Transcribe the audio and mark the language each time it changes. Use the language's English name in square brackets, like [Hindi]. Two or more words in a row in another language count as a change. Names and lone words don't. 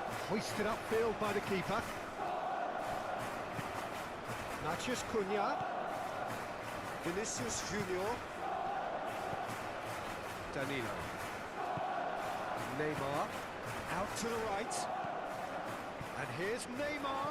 [English] Hoisted upfield by the keeper. Mathias Cunha. Vinicius Junior. Danilo. Neymar. Out to the right. And here's Neymar.